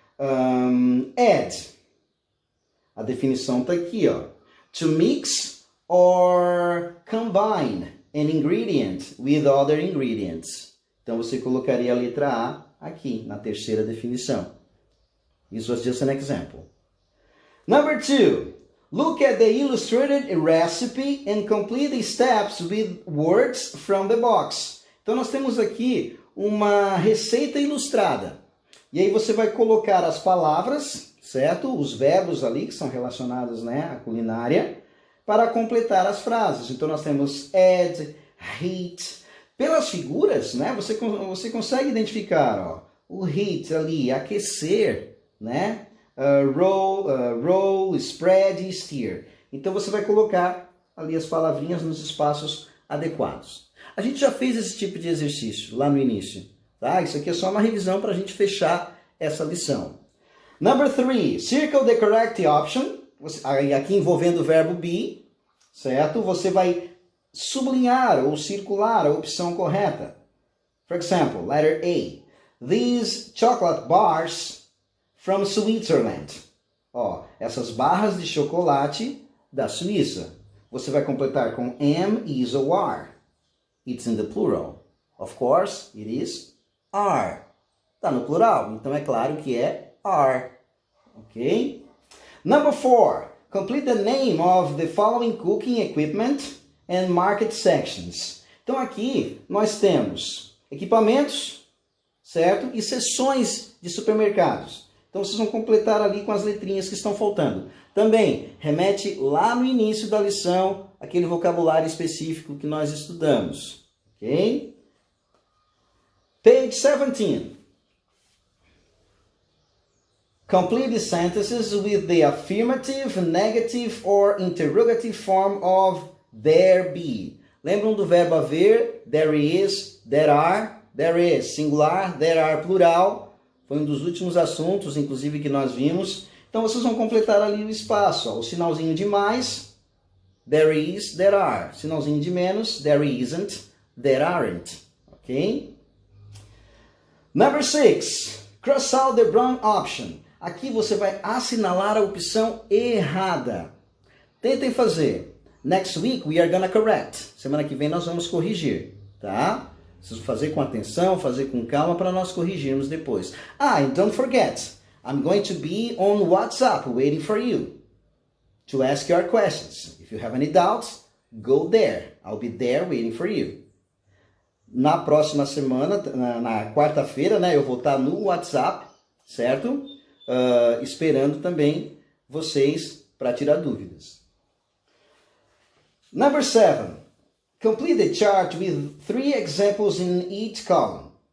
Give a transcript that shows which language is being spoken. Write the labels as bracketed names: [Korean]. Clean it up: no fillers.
[Portuguese] add. A definição está aqui, ó. [English] To mix or combine. an ingredient with other ingredients. [Portuguese] Então você colocaria a letra A aqui na terceira definição. [English] This was just an example. Number 2. Look at the illustrated recipe and complete the steps with words from the box. [Portuguese] Então nós temos aqui uma receita ilustrada. E aí você vai colocar as palavras, certo? Os verbos ali que são relacionados, né, à culinária, para completar as frases. Então nós temos add, heat. Pelas figuras, né, você consegue identificar, ó, o heat ali, aquecer, né? Roll, spread e stir. Então você vai colocar ali as palavrinhas nos espaços adequados. A gente já fez esse tipo de exercício lá no início, tá? Isso aqui é só uma revisão para a gente fechar essa lição. [English] Number 3, circle the correct option. [Portuguese] Aqui envolvendo o verbo be, certo? Você vai sublinhar ou circular a opção correta. [English] For example, letter A. These chocolate bars from Switzerland. [Portuguese] Ó, essas barras de chocolate da Suíça. Você vai completar com am, is ou are. [English] It's in the plural. Of course, it is are. [Portuguese] Está no plural, então é claro que é are. [English] Ok? Number 4. Complete the name of the following cooking equipment and market sections. [Portuguese] Então aqui nós temos equipamentos, certo? E seções de supermercados. Então vocês vão completar ali com as letrinhas que estão faltando. Também remete lá no início da lição aquele vocabulário específico que nós estudamos. [English] Ok? Page 17. Complete the sentences with the affirmative, negative or interrogative form of there be. [Portuguese] Lembram do verbo haver? There is, there are, there is singular, there are plural. Foi um dos últimos assuntos, inclusive, que nós vimos. Então, vocês vão completar ali o espaço. Ó. O sinalzinho de mais, there is, there are. Sinalzinho de menos, there isn't, there aren't. [English] Ok? Number 6. Cross out the wrong option. [Portuguese] Aqui você vai assinalar a opção errada. Tentem fazer. [English] Next week we are gonna correct. [Portuguese] Semana que vem nós vamos corrigir, tá? Preciso fazer com atenção, fazer com calma para nós corrigirmos depois. [English] And don't forget, I'm going to be on WhatsApp waiting for you to ask your questions. If you have any doubts, go there. I'll be there waiting for you. [Portuguese] Na próxima semana, na quarta-feira, né, eu vou estar no WhatsApp, certo? Esperando também vocês para tirar dúvidas. [English] Number 7. Complete the chart with 3 examples in each column.